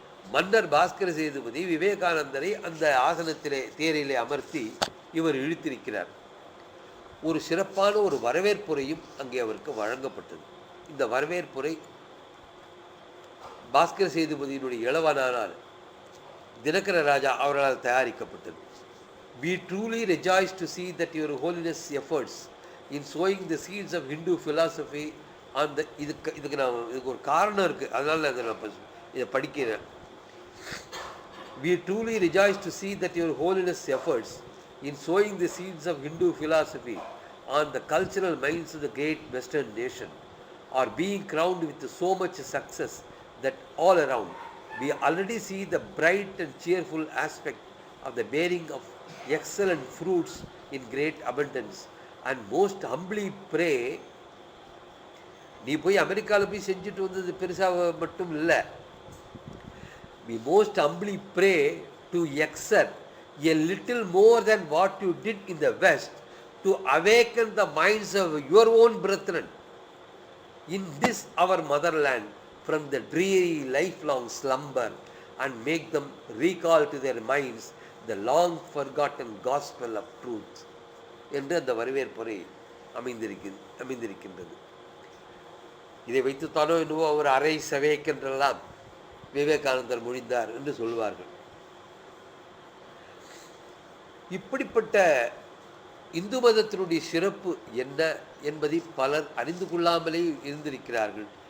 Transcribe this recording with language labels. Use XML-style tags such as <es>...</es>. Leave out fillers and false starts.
<ta>மன்னர் பாஸ்கர சேதுபதி விவேகானந்தரை அந்த ஆசனத்திலே தேரிலே அமர்த்தி இவர் இழுத்திருக்கிறார். ஒரு சிறப்பான ஒரு வரவேற்புரையும் அங்கே அவருக்கு வழங்கப்பட்டது. இந்த வரவேற்புரை பாஸ்கர சேதுபதியினுடைய இளவனானால் தினகர ராஜா அவர்களால் தயாரிக்கப்பட்டது.</ta> <en>We truly rejoice to see that your holiness efforts in sowing the seeds of Hindu philosophy on the</en> <ta>இதுக்கு ஒரு காரணம் இருக்குது, அதனால நான் இதை படிக்கிறேன்.</ta> <en>We truly rejoice to see that your holiness efforts in sowing the seeds of Hindu philosophy on the cultural minds of the great Western nation are being crowned with so much success that all around we already see the bright and cheerful aspect of the bearing of excellent fruits in great abundance, and most humbly pray.</en> <ta>நீ போய் அமெரிக்காவில் போய் செஞ்சுட்டு வந்தது பெருசாக மட்டும் இல்லை.</ta> <en>We most humbly pray to exert a little more than what you did in the West to awaken the minds of your own brethren in this our motherland from the dreary lifelong slumber and make them recall to their minds the long forgotten gospel of truth</en> <ta>என்று அந்த வரவேற்புரை அமைந்திருக்கின்றது. இதை வைத்துத்தானோ என்னவோ அவர் அரை சவேக்கென்றெல்லாம் விவேகானந்தர் மொழிந்தார் என்று சொல்வார்கள். இப்படிப்பட்ட இந்து மதத்தினுடைய சிறப்பு என்ன என்பதை பலர் அறிந்து கொள்ளாமலே இருந்திருக்கிறார்கள்.</ta>